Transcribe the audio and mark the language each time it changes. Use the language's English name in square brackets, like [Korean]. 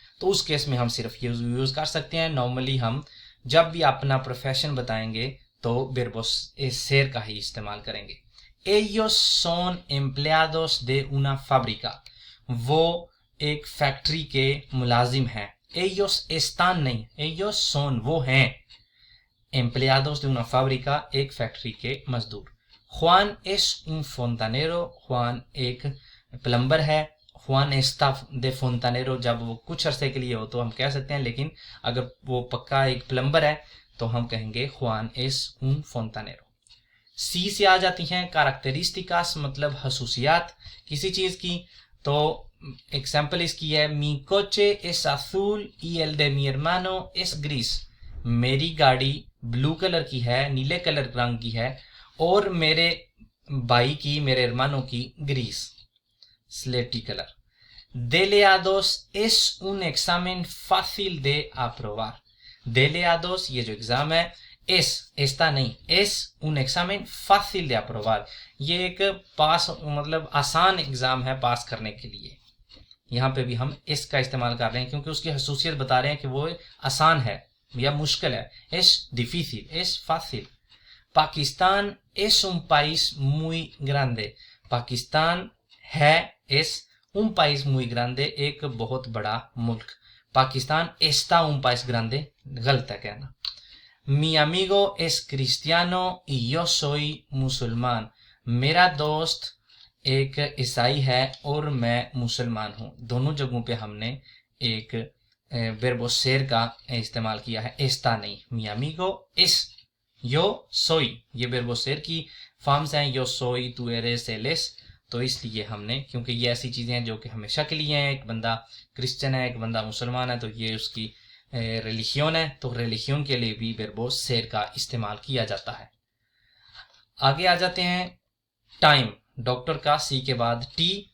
[Hindi] तो उस केस में हम सिर्फ यूज कर सकते हैं। नॉर्मली हम जब भी अपना प्रोफेशन बताएंगे तो वर्ब सेर का ही इस्तेमाल करेंगे। [Spanish] Ellos son empleados de una fábrica, [Hindi] वो एक फैक्ट्री के मुलाजिम हैं। [Spanish] Ellos están नहीं, ellos son [Hindi] वो हैं, [Spanish] empleados de una fábrica [Hindi] एक फैक्ट्री के मजदूर। [Spanish] Juan es un fontanero, Juan [Hindi] एक प्लम्बर है। [Spanish] Juan está de fontanero [Hindi] जब वो कुछ अरसे के लिए हो तो हम कह सकते हैं, लेकिन अगर वो पक्का एक प्लम्बर है तो हम कहेंगे [Spanish] Juan es un fontanero। [Hindi] सी से आ जाती हैं कैरेक्टरिस्टिकास मतलब खसूसियात किसी चीज की। तो एग्जाम्पल इसकी है [Spanish] mi coche es azul y el de mi hermano es gris, [Hindi] मेरी गाड़ी ब्लू कलर की है, नीले कलर रंग की है, और मेरे भाई की, मेरे एरमानो की ग्रीस स्लेटी colour. [Spanish] Deleados es un examen fácil de aprobar, Deleados [Hindi] ये जो एग्जाम है, [Spanish] es esta नहीं, es un examen fácil de aprobar, [Hindi] ये एक पास मतलब आसान एग्जाम है पास करने के लिए। यहाँ पे भी हम इस का इस्तेमाल कर रहे हैं क्योंकि उसकी खसूसियत बता रहे हैं कि वो आसान है या मुश्किल है। [Spanish] es difícil, es fácil। पाकिस्तान es un país muy grande, पाकिस्तान [Hindi] है [Spanish] es un país muy grande [Hindi] एक बहुत बड़ा मुल्क। Pakistan [Spanish] está un país grande [Hindi] गलत है कहना। [Spanish] Mi amigo es cristiano y yo soy [Hindi] मुसलमान, मेरा दोस्त एक ईसाई है और मैं मुसलमान हूँ। दोनों जगहों पे हमने एक verbo ser का इस्तेमाल किया है, एस्ता नहीं। [Spanish] mi amigo es, yo soy, [Hindi] ये verbo ser की फॉर्म्स हैं, [Spanish] yo soy, tú eres, él es। [Hindi] तो इसलिए हमने, क्योंकि ये ऐसी चीज़ें हैं जो कि हमेशा के लिए हैं, एक बंदा क्रिश्चियन है, एक बंदा मुसलमान है, तो ये उसकी रिलीजियन है, तो रिलीजियन के लिए भी verbo ser का इस्तेमाल किया जाता है। आगे आ जाते हैं टाइम, डॉक्टर का सी के बाद टी।